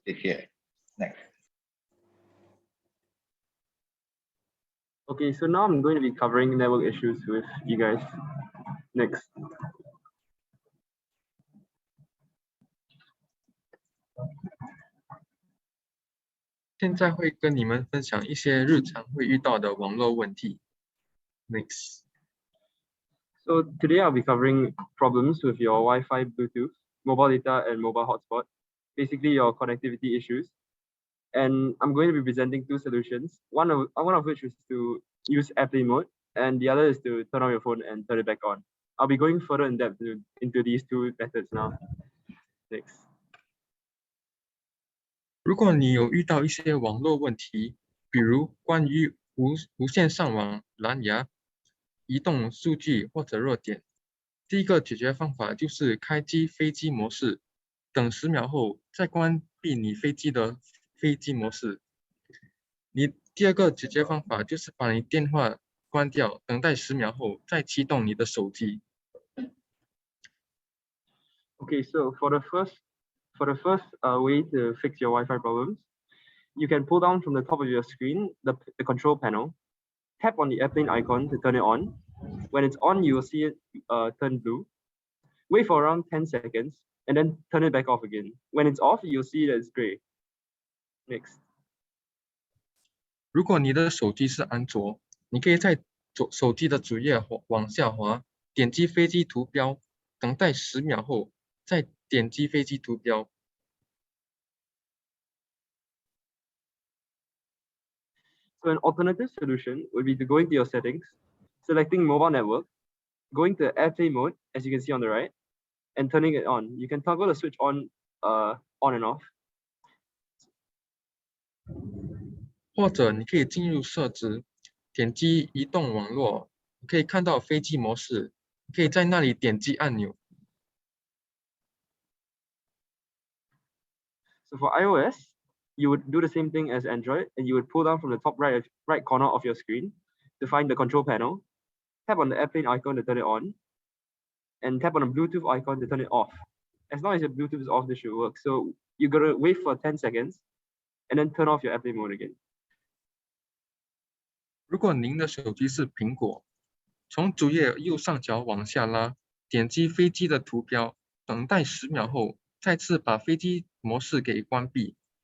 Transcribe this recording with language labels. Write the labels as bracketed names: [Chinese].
[Chinese] 谢谢。 [English] Next. Okay, so now I'm going to be covering network issues with you guys. Next. 现在会跟你们分享一些日常会遇到的网络问题。 Next. So today I'll be covering problems with your Wi-Fi, Bluetooth, mobile data, and mobile hotspot. Basically your connectivity issues. And I'm going to be presenting two solutions. One of which is to use airplane mode, and the other is to turn on your phone and turn it back on. I'll be going further in depth into these two methods now. Next. [Chinese] 如果你有遇到一些网络问题，比如关于无线上网、蓝牙、移动数据或者弱点，第一个解决方法就是开机飞机模式，等10秒后再关闭你飞机的飞机模式。第二个解决方法就是把你电话关掉，等待10秒后再启动你的手机。 [English] Okay, so for the first way to fix your Wi-Fi problems, you can pull down from the top of your screen the control panel, tap on the airplane icon to turn it on. When it's on, you will see it turn blue. Wait for around 10 seconds and then turn it back off again. When it's off, you'll see that it's gray. Next. [Chinese] 如果你的手机是安卓，你可以在手机的主页往下滑，点击飞机图标，等待10秒后再点击飞机图标。 [English] So an alternative solution would be to go into your settings, selecting mobile network, going to airplane mode, as you can see on the right, and turning it on. You can toggle the switch on and off. [Chinese] 或者你可以进入设置，点击移动网络，你可以看到飞机模式，你可以在那里点击按钮。 [English] So for iOS, you would do the same thing as Android, and you would pull down from the top right corner of your screen to find the control panel, tap on the airplane icon to turn it on, and tap on the Bluetooth icon to turn it off. As long as your Bluetooth is off, this should work. So you're gonna wait for 10 seconds, and then turn off your airplane mode again. [Chinese] 如果您的手机是苹果，从主页右上角往下拉，点击飞机的图标，等待10秒后，再次把飞机模式给关闭。